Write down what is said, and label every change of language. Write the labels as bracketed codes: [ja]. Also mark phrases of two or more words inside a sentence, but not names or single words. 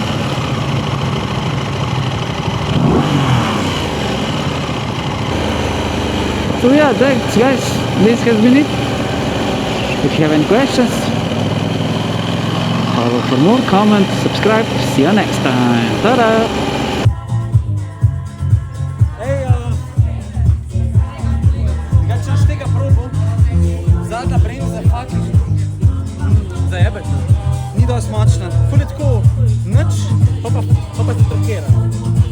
[en] So yeah, thanks guys. This has been it. If you have any questions, follow for more, comment, subscribe. See you next time. Ta-da! [sl] Ej, ga češ tega probo? Zadnja bremza, fucking zajebeš. Ni dosti močna. Ful je tako, nič, pa se trokira.